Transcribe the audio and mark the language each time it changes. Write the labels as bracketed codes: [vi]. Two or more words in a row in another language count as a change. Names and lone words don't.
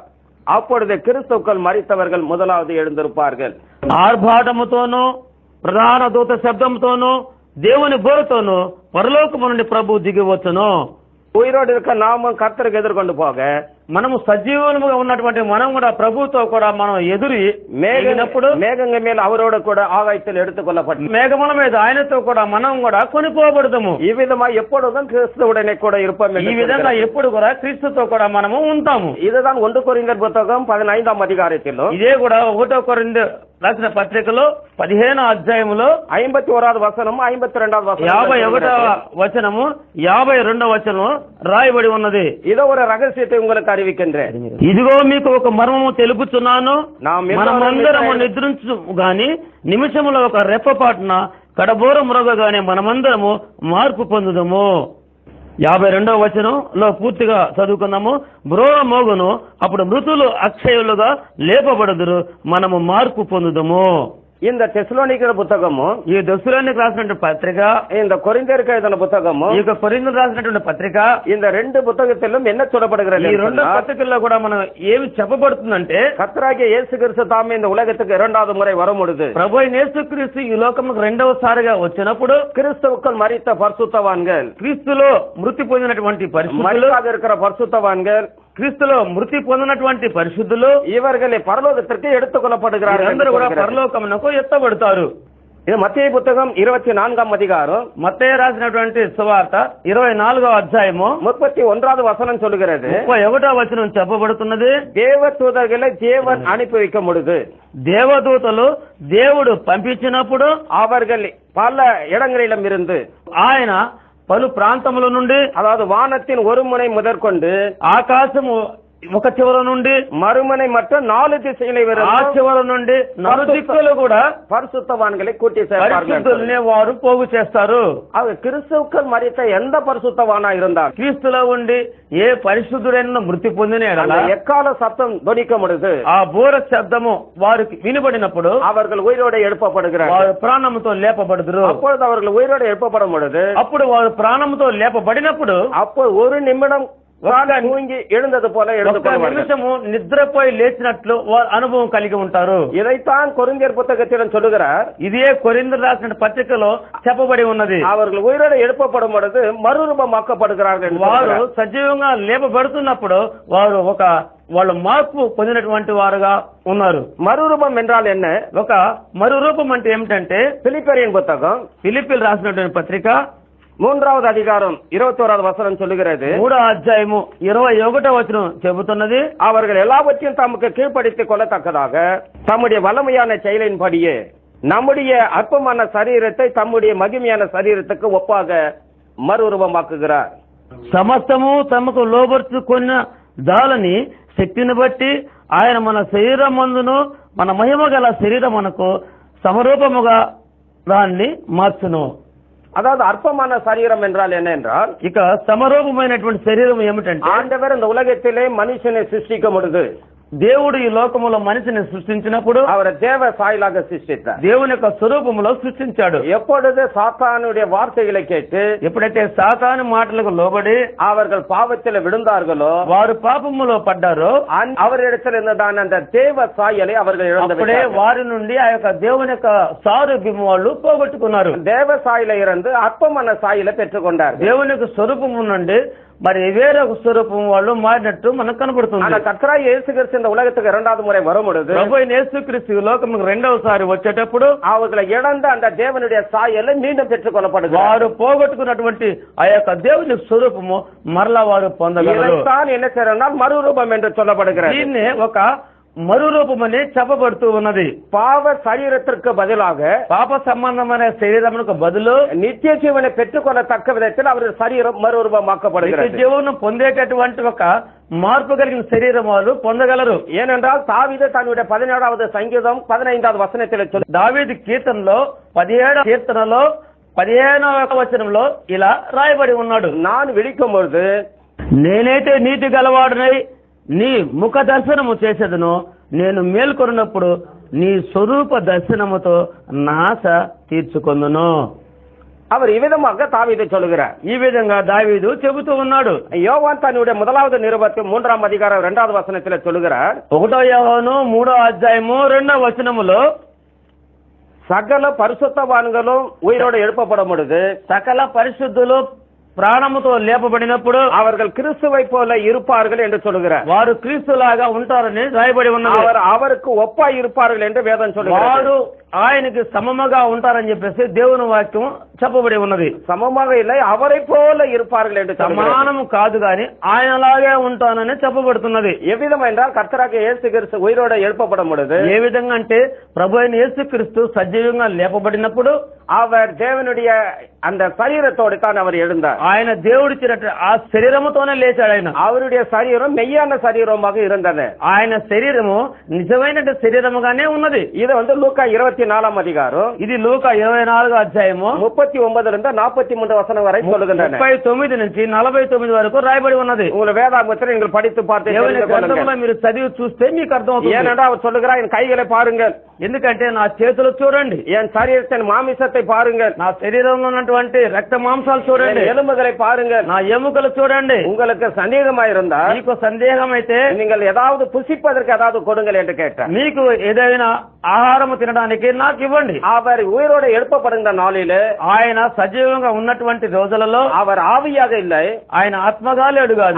[ta] அப்பொழுது கிறிஸ்துக்கள் மரித்தவர்கள் முதலாவது எழுந்திருப்பார்கள். [te] ఆర్భాటముతోనూ ప్రధాన దూత శబ్దంతోనూ దేవుని బోరతోనూ పరలోకము నుండి ప్రభు దిగి వచ్చును. [ta] உயிரோடு இருக்க நாமும் கர்த்தருக்கு எதிர்கொண்டு போக [te] మనము సజీవులుగా ఉన్నటువంటి మనం కూడా ప్రభుతో కూడా మనం ఎదురినప్పుడు [ta] மேகங்கள் மேல் அவரோடு கூட ஆகாயத்தில் எடுத்துக்கொள்ளப்பட்டு [te] మేఘముల మీద ఆయనతో కూడా మనం కూడా కొనిపోబడతాము. [ta] இவ்விதமா எப்பொழுதும் கிறிஸ்துவுடனே கூட இருப்போம். [te] ఈ విధంగా ఎప్పుడు కూడా క్రీస్తుతో కూడా మనము ఉంటాము. [ta] இதுதான் 1 கொரிந்தியர் புத்தகம் 15ஆம் அதிகாரத்திலும் [te] ఇదే కూడా 1 కొరింథీ రాసిన పత్రికలో 15వ అధ్యాయములో 51వ వచనము 52వ వచనం 51వ వచనము 52వ వచనం రాయబడి ఉన్నది. [ta] இதோ ஒரு ரகசியத்தை உங்களுக்கு அறிவிக்கின்றேன். [te] ఇదిగో మీకు ఒక మర్మము తెలుపుచున్నాను. మనమందరము నిద్రించు గాని నిమిషములో ఒక రెప్పపాటున కడబోర మ్రోగగానే మనమందరము మార్పు పొందుదము. 52వ వచనంలో పూర్తిగా చదువుకుందాము. బ్రోర మోగును, అప్పుడు మృతులు అక్షయులుగా లేపబడుదురు, మనము మార్పు పొందుదము. [ta] இந்த தெசலோனிக்கர் புத்தகமும் [te] ఈ దెస్సలోనికీయులకు రాసినటువంటి పత్రిక, [ta] இந்த கொரிந்தியருக்கு எழுதின புத்தகமும் [te] ఈ కొరింథీయులకు రాసినటువంటి పత్రిక, [ta] இந்த 2 పుస్తకத்திலும் என்ன சொல்லப்படுகிறது? [te] ఈ 2 పత్రికల్లో కూడా మనం ఏమి చెప్పబడుతుందంటే, [ta] கர்த்தராகிய இயேசு கிறிஸ்து தாமே இந்த உலகத்துக்கு 2வது முறை வரும்பொழுது [te] ప్రభువైన యేసుక్రీస్తు ఈ లోకముకు 2వసారిగా వచ్చినప్పుడు [ta] கிறிஸ்துவுக்குள் மரித்த பரிசுத்தவான்கள், [te] క్రీస్తులో మృతి పొందినటువంటి పరిశుద్ధులు, [ta] மரித்தாக இருக்கிற பரிசுத்தவான்கள், [te] క్రీస్తులో మృతి పొందినటువంటి పరిశుద్ధులు [ta] இவர்களை பரலோகத்திற்கு எடுத்துக்கொள்ளப்படுகிறார்கள். [te] అందరూ కూడా పరలోకమునకు ఎత్తబడతారు. [ta] இது மத்தேயு புத்தகம் 24ஆம் அதிகாரம் [te] మత్తయి రాసినటువంటి సువార్త 24వ అధ్యాయము [ta] 31வது வசனம் சொல்லுகிறது. [te] 31వ వచనం చెప్పబడుతున్నది. [ta] தேவ தூதர்களை தேவன் அனுப்பி வைக்கும் பொழுது [te] దేవదూతలు దేవుడు పంపించినప్పుడు [ta] அவர்கள் பல இடங்களிலும் இருந்து [te] ఆయన పలు ప్రాంతముల నుండి, [ta] அதாவது வானத்தின் ஒரு முனை முதற்கொண்டு [te] ఆకాశము ఒక చివర నుండి [ta] மறுமுனை மற்றும் 4 திசைகளை [te] ఆ చివర నుండి నలుదిక్కులు కూడా [ta] பரிசுத்தவான்களை கூட்டி சேர்ப்பார்கள். [te] పరిశుద్ధుల్ని వారు పోగు చేస్తారు. [ta] அவர் கிறிஸ்துவுக்குள் மரித்த எந்த பரிசுத்தவானா இருந்தால் [te] క్రీస్తులో ఉండి ఏ పరిశుద్ధుడైనా మృతి పొందిన ఎడల [ta] எக்கால சத்தம் தொனிக்கும் பொழுது [te] ఆ బోర శబ్దము వారికి వినబడినప్పుడు [ta] அவர்கள் உயிரோடு எழுப்பப்படுகிறார்கள். [te] వారు ప్రాణముతో లేపబడుదురు. [ta] அப்பொழுது அவர்கள் உயிரோடு எழுப்பப்படும் பொழுது [te] అప్పుడు వారు ప్రాణముతో లేపబడినప్పుడు [ta] அப்போ ஒரு நிமிடம் தூங்கி எழுந்தது போல [te] ఒక నిమిషము నిద్రపోయి లేచినట్లు వారు అనుభవం కలిగి ఉంటారు. [ta] இதைத்தான் கொரிந்தியர் புத்தகத்திலும் சொல்லுகிறார். [te] ఇదే కొరింథీయులకు రాసిన పత్రికలో చెప్పబడి ఉన్నది. [ta] அவர்கள் உயிரோடு எழுப்பப்படும் பொழுது மறுரூபமாக்கப்படுகிறார்கள். [te] వారు సజీవంగా లేపబడుతున్నప్పుడు వారు వాళ్ళు మార్పు పొందినటువంటి వారుగా ఉన్నారు. [ta] மறுரூபம் என்றால் என்ன? [te] ఒక మరురూపం అంటే ఏమిటంటే, [ta] பிலிப்பியரின் புத்தகம் [te] ఫిలిప్పీయులకు రాసినటువంటి పత్రిక [ta] 3வது அதிகாரம் 21வது வசனம் சொல்லுகிறது. [te] 3వ అధ్యాయము 21వ వచనం చెబుతున్నది. [ta] அவர்கள் எல்லாவற்றையும் தமக்கு கீழ்ப்படுத்திக் கொள்ளத்தக்கதாக தம்முடைய வல்லமையான செயலின்படியே நம்முடைய அற்பமான சரீரத்தை தம்முடைய மகிமையான சரீரத்துக்கு ஒப்பாக மறுரூபமாக்குகிறார். [te] సమస్తము తమకు లోబర్చుకున్న దాలని శక్తిని బట్టి ఆయన మన శరీరమందును మన మహిమ గల శరీరమునకు సమరూపముగా దాన్ని మార్చును. [ta] அதாவது அற்பமான சரீரம் என்றால் என்ன என்றால், [te] ఇక సమరూపమైనటువంటి శరీరం ఏమిటంటే, [ta] ஆண்டவர் இந்த உலகத்திலே மனுஷனை சிருஷ்டிக்கும் பொழுது [te] దేవుడు ఈ లోకములో మనిషిని సృష్టించినప్పుడు [ta] அவரை தேவ சாயலாக சிருஷ்டித்தார். [te] దేవుని యొక్క స్వరూపములో సృష్టించాడు. [ta] எப்பொழுது சாத்தானுடைய வார்த்தைகளை கேட்டு [te] ఎప్పుడైతే సాతాను మాటలకు లోబడి [ta] அவர்கள் பாவத்தில் விழுந்தார்களோ, [te] వారు పాపములో పడ్డారో, [ta] அவரிடத்தில் இருந்ததான அந்த தேவ சாயலை அவர்கள் [te] అప్పుడే [ta] இழந்து [te] వారి నుండి ఆ యొక్క దేవుని యొక్క సారూప్యము వాళ్ళు పోగొట్టుకున్నారు. [ta] தேவ சாயலை இருந்து அற்பமான சாயலை பெற்றுக்கொண்டார். [te] దేవుని యొక్క స్వరూపము నుండి మరి వేరే ఒక స్వరూపం వాళ్ళు మారినట్టు మనకు కనబడుతుంది. [ta] ஆனா கர்த்தராகிய இயேசு கிறிஸ்து இந்த உலகத்துக்கு 2வது முறை வரும் பொழுது [te] ప్రభువైన యేసుక్రీస్తు ఈ లోకముకు 2వసారి వచ్చేటప్పుడు [ta] அவர்களை இழந்த அந்த தேவனுடைய சாயலை மீண்டும் பெற்றுக் கொள்ளப்படுகிறார். [te] వారు పోగొట్టుకున్నటువంటి ఆ యొక్క దేవుని స్వరూపము మరలా వారు పొందగలరు. [ta] இதைத்தான் என்ன செய்யறோம்னா மறுரூபம் என்று சொல்லப்படுகிறது. [te] దీన్ని ఒక మరురూపమని చెప్పబడుతూ ఉన్నది. [ta] பாவ சரீரத்திற்கு பதிலாக [te] పాప సంబంధమైన శరీరమునకు బదులు [ta] நித்திய ஜீவனை பெற்றுக்கொள்ளத்தக்க விதத்தில் அவருடைய சரீரம் மறுரூபமாக்கப்படுகிறது. [te] జీవనం పొందేటటువంటి ఒక మార్పు కలిగిన శరీరం వారు పొందగలరు. [ta] ஏனென்றால் தாவீது தன்னுடைய 17வது சங்கீதம் 15வது வசனத்தில் சொல்லி, [te] దావీదు కీర్తనలో 17వ కీర్తనలో 15వ వచనంలో ఇలా రాయబడి ఉన్నాడు, [ta] நான் விழிக்கும் பொழுது [te] నేనైతే నీతి గలవాడనై నీ ముఖ దర్శనము చేసేదను, నేను మేల్కొన్నప్పుడు నీ స్వరూప దర్శనముతో నాశ తీర్చుకొందును. [ta] அவர் இவ்விதமாக தாவீது சொல்லுகிறார். [te] ఈ విధంగా దావీదు చెబుతూ ఉన్నాడు. [ta] யோவான் தன்னுடைய 1வது நிருபத்தில் 3ஆம் அதிகாரம் 2வது வசனத்தில் சொல்லுகிறார், [te] 1 యోహాను 3వ అధ్యాయము 2వ వచనములో [ta] சகல பரிசுத்தவான்களும் உயிரோடு எழுப்பப்படும் பொழுது [te] సకల పరిశుద్ధులు ప్రాణముతో లేపబడినప్పుడు [ta] அவர்கள் கிறிஸ்துவை போல இருப்பார்கள் என்று சொல்லுகிறார். [te] వారు క్రీస్తులాగా ఉంటారని రాయబడి ఉన్నది. [ta] அவருக்கு ஒப்பாய் இருப்பார்கள் என்று வேதம் சொல்லுகிறது. [te] వారు ఆయనకి సమముగా ఉంటారని చెప్పేసి దేవుని వాక్యం చెప్పబడి ఉన్నది. [ta] సమமாக இல்லை, அவரை போல இருப்பார்கள் என்று [te] సమానము కాదు గాని ఆయనలాగే ఉంటానని చెప్పబడుతున్నది. [ta] எவ்விதம் என்றால் கர்த்தராகிய இயேசு கிறிஸ்து உயிரோடு எழுப்பப்படும் பொழுது [te] ఏ విధంగా అంటే ప్రభు అయిన యేసుక్రీస్తు సజీవంగా లేపబడినప్పుడు [ta] அவர் தேவனுடைய அந்த சரீரத்தோடு தான் அவர் எழுந்தார். [te] ఆయన దేవుడిచ్చినట్టు ఆ శరీరముతోనే లేచాడు. ఆయన [ta] அவருடைய சரீரம் மெய்யான சரீரமாக இருந்தது. [te] ఆయన శరీరము నిజమైన శరీరముగానే ఉన్నది. [ta] இது லூக்கா 24ஆம் அதிகாரம், [te] ఇది లూకా 24వ అధ్యాయము [ta] 39 నుండి 43 వசனம் వரை சொல்லுகின்றன. [te] 39 నుంచి 49 వరకు రాయబడి ఉన్నది. [ta] உங்கள் வேதாகமத்தை நீங்கள் படித்து பார்த்து [te] మీరు చదివి చూస్తే మీకు అర్థమవుతుంది. [ta] ஏனென்றால் அவர் சொல்லுகிறார், என் கைகளை பாருங்கள், [te] ఎందుకంటే నా చేతులు చూడండి, [ta] என் சரீரத்தின் மாமிசத்தை பாருங்கள், [te] నా శరీరంలో ఉన్నటువంటి రక్త మాంసాలు చూడండి, [ta] எலும்புகளை பாருங்கள், [te] నా ఎముకలు చూడండి. [ta] உங்களுக்கு சந்தேகமாயிருந்தா [te] మీకు సందేహం అయితే [ta] நீங்கள் ஏதாவது புசிப்பதற்கு ஏதாவது கொடுங்கள் என்று கேட்டார். [te] మీకు ఏదైనా ఆహారము తినడానికి నాకు ఇవ్వండి. [ta] அவர் உயிரோடு எழுப்பப்படுகின்ற நாளிலே [te] ఆయన సజీవంగా ఉన్నటువంటి రోజులలో [ta] அவர் ఆవిயாக இல்லை, [te] ఆయన ఆత్మగా లేడు కాదు,